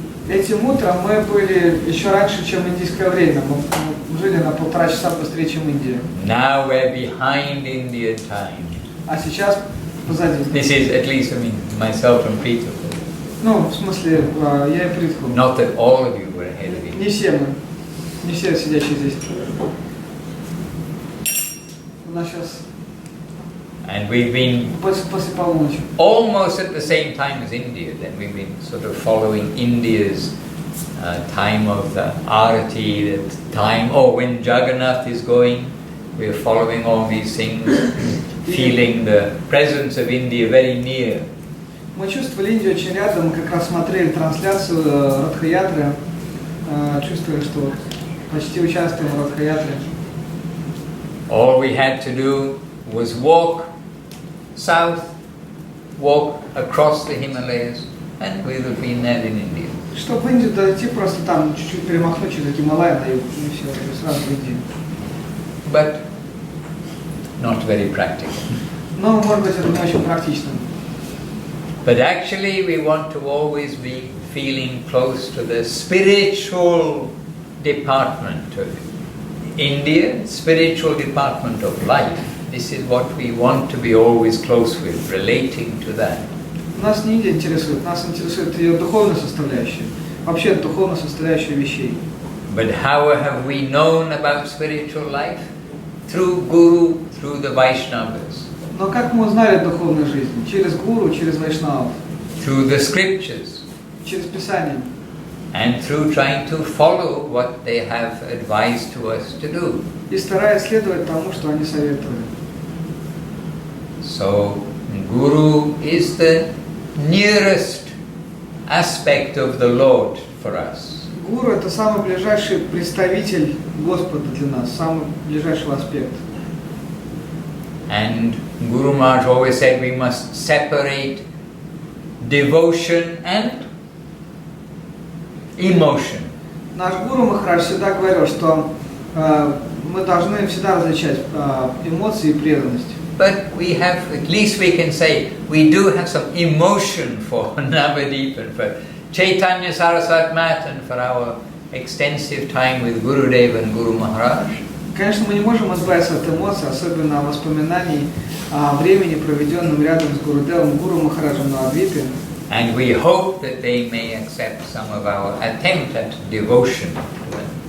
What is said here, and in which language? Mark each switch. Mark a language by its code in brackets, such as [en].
[ru] Этим утром мы были еще раньше, чем индийское время. Мы жили на 1,5 часа быстрее, чем Индия. [en] Now we're behind Indian time. [ru] А сейчас позади. [en] This is at least, I mean, myself and Preeta. [ru] Ну, в смысле, я и Притху. [en] Not that all of you were ahead of India. [ru] Не все мы. Не все сидящие здесь. У нас сейчас [en] And we've been [ru] после полуночи. [en] almost at the same time as India. Then we've been sort of following India's time of the Arati, the time, when Jagannath is going, we're following all these things, feeling the presence of India very near. [ru] Мы чувствовали Индию очень рядом, мы как раз смотрели трансляцию Радха-ятры, чувствовали, что почти участвуем в Радха-ятре. [en] All we had to do was walk south, walk across the Himalayas, and we would have been there in India. [ru] Чтобы в Индию дойти, просто там чуть-чуть перемахнуть через Гималай, на юг, и все, и сразу в Индию. [en] But not very practical. [ru] Но, может быть, это не очень практично. [en] But actually we want to always be feeling close to the spiritual department of India, spiritual department of life. This is what we want to be always close with, relating to that. [ru] Нас не Индия интересует, нас интересует ее духовная составляющая, вообще духовная составляющая вещей. [en] But how have we known about spiritual life? Through Guru, through the Vaishnavas. [ru] Но как мы узнали о духовной жизни? Через гуру, через вайшнавов. [en] Through the scriptures. [ru] Через Писание. [en] And through trying to follow what they have advised to us to do. [ru] И стараясь следовать тому, что они советовали. [en] So, Guru is the nearest aspect of the Lord for us. [ru] Гуру – это самый ближайший представитель Господа для нас, самый ближайший аспект. [en] And Guru Maharaj always said we must separate devotion and emotion. [ru] Наш Гуру Махарадж всегда говорил, что мы должны всегда различать эмоции и преданность. [en] But we have, at least we can say, we do have some emotion for Navadip and for Chaitanya Saraswat Mat and for our extensive time with Gurudev and Guru Maharaj. [ru] Конечно, мы не можем избавиться от эмоций, особенно воспоминаний о времени, проведенном рядом с Гурудевом, Гуру Махараджем на Адвипе. [en] And we hope that they may accept some of our attempt at devotion to them.